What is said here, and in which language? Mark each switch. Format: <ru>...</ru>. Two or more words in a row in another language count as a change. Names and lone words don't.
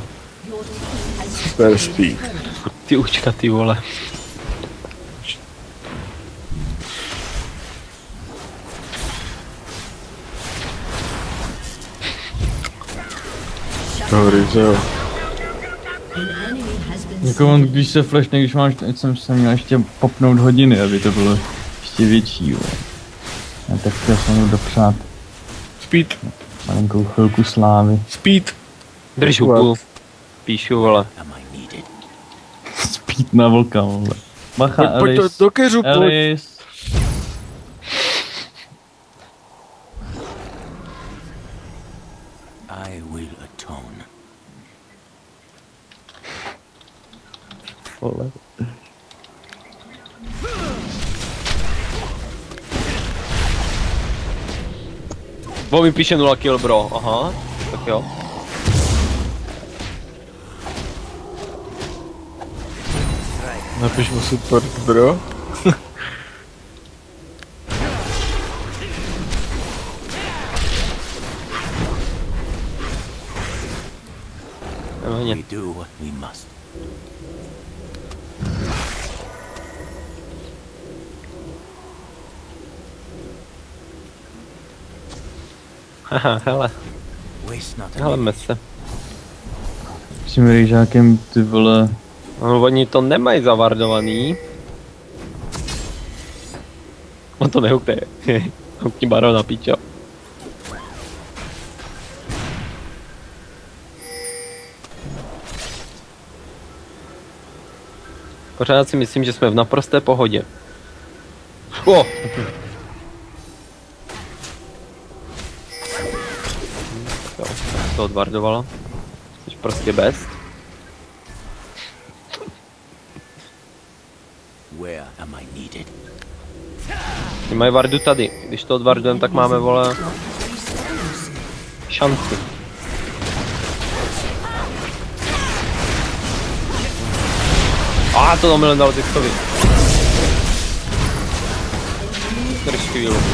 <en>Super speed.</en> <cs>Ty učka, ty vole. Dobrý, jo.</cs> <en>An enemy has been</en> <cs>Jako on, když se flashne, když máš, teď jsem se měl ještě popnout hodiny, aby to bylo ještě větší, jo. A tak chtěl jsem mu dopřát</cs> <en>Speed,</en> <cs>malinkou chvilku slávy.</cs> <en>speed.</en> <cs>Drž hubu. Píšu, vole.</cs> <en>Am I needed?</en> <cs>Spít na vlka, vole. Bacha, Pojď to Elis. do keřu, pojď. Elis.</cs> <en>I will atone.</en> <cs>Vole. Bo mi píše 0 kill, bro. Aha, tak jo. Napiš mu support, bro. Nevadí.</cs> <en>We do what we must.</en> <cs>Haha, hele,</cs> <en>Waste not a</en> <cs>heleme</cs> <en>minute.</en> <cs>se. S tím rejžákem, ty vole. No, oni to nemají zavardovaný. On to nehukne. Hukni barona, pičo. Pořád si myslím, že jsme v naprosté pohodě. O! Jo, tak to odvardovalo. Jsi prostě best.</cs> <en>Where am I needed?</en> <cs>Oni mají vardu tady. Když to odvardujeme, tak máme, vole, šanci. To omylem dal Zixovi. Drž chvíli.</cs>